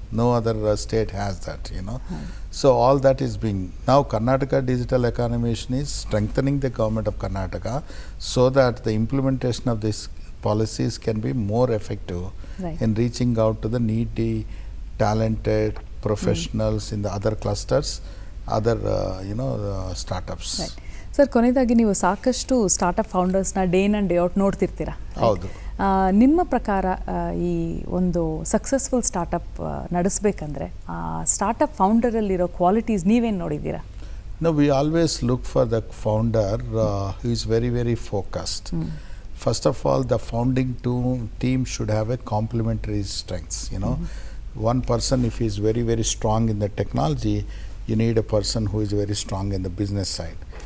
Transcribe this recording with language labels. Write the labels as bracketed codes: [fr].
[en] No other state has that, So all that is being, now Karnataka Digital Economy Mission is strengthening the government of Karnataka so that the implementation of these policies can be more effective in reaching out to the needy, talented professionals in the other clusters, other, startups. Right. [kn] Sir, ಕೊನೆಯದಾಗಿ ನೀವು ಸಾಕಷ್ಟು startup ಫೌಂಡರ್ಸ್ನ day in and day out ನೋಡ್ತಿರ್ತೀರಾ. ಹೌದು. ನಿಮ್ಮ ಪ್ರಕಾರ ಈ ಒಂದು successful startup ನಡೆಸಬೇಕಂದ್ರೆ startup ಫೌಂಡರಲ್ಲಿರೋ qualities ನೀವೇನು ನೋಡಿದ್ದೀರಾ? [en] No, we always look for the founder who is very, very focused. First of all, the founding team should have a complementary strengths. One person, if he is very, very strong in the technology, you need a person who is very strong in the business side.